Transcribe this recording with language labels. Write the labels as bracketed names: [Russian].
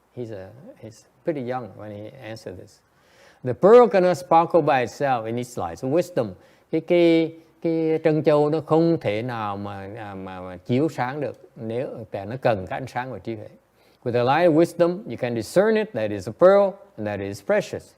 [English] He's pretty young when he answered this. The pearl cannot sparkle by itself. It needs light of wisdom. [Vietnamese] Cái trân châu nó không thể nào mà chiếu sáng được nếu nó cần cái ánh sáng của trí huệ. [English] With the light of wisdom, you can discern it that is a pearl and that is precious.